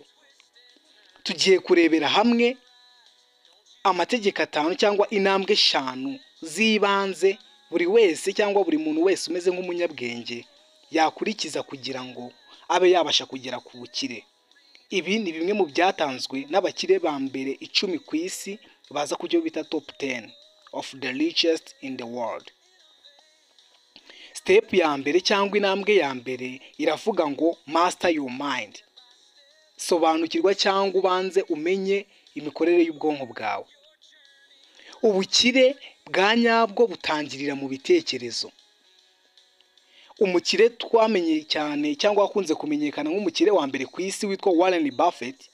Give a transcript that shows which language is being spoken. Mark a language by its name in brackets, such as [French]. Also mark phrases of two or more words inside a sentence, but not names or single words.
[Kinyarwanda] Tugiye kurebera hamwe amategeko 5 cyangwa intambwe 5 z'ibanze buri wese cyangwa buri muntu wese umeze nk'umunyabwenge yakurikiza kugira ngo abe yabasha kugera ku bukire. Ibi ni bimwe mu byatanzwe n'abakire ba mbere 10 ku isi, baza ku cyo bita [English] top 10 of the richest in the world. [Kinyarwanda] Step ya mbere cyangwa intambwe ya mbere iravuga ngo [English] master your mind. [Kinyarwanda] Sobanukirwa cyangwa ubanze umenye imikorere y'ubwonko bwawe. Ubukire bwa nyabwo butangirira mu bitekerezo. Umukire twamenye cyane cyangwa wakunze kumenyekana nk'umukire wa mbere ku isi witwa Warren Buffett.